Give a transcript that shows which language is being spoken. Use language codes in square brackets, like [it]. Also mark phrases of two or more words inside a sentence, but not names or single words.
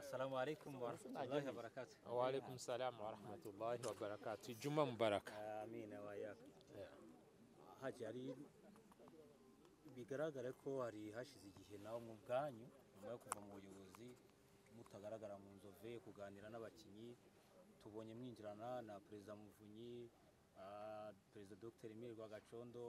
[ar] السلام عليكم ورحمة الله وبركاته. وعليكم السلام ورحمة الله وبركاته. جمعة مبارك. آمين وإياك. [rw] Haji ari bigaragara ko hari hashize igihe nawe mu bwanyu nyuma yo kuva mu buyobozi mutagaragara mu nzove kuganira n'abakinyi, tubonye mwinjirana na Perezida Muvunyi, Perezida Dr Emile Rwagacondo.